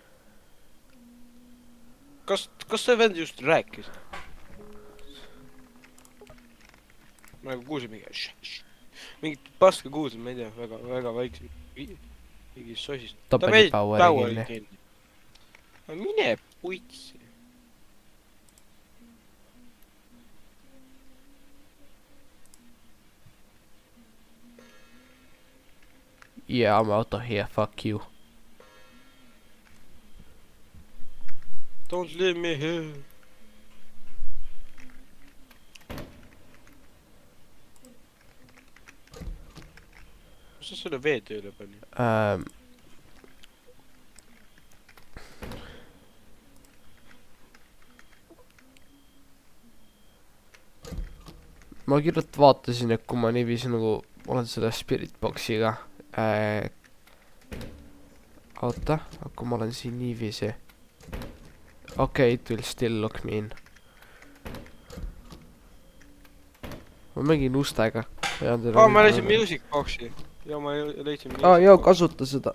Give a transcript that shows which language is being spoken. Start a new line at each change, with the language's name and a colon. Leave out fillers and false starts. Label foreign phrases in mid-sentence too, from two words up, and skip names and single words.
Estonian: Kas see vend just rääkis? Ma nagu kuulsin mingit paska kuulsin, ma ei tea, väga vaikse. Mingi sosist. Ta pani poweri kinni. Mine puitsi.
English: Yeah, I'm out of here, fuck you. Don't leave me here.
Estonian: Kus sa selle vee tööle pani? Ma kirjalt vaatasin, et kui ma niiviisi nagu olen selle Spirit Boxiga oota, kui ma olen siin niiviisi.
English: Okay, it will still lock me in.
Estonian: Ma mängin ustega. ma leidsin
English: music box'i.
Estonian: Ja ma leidsin music joo, kasuta seda.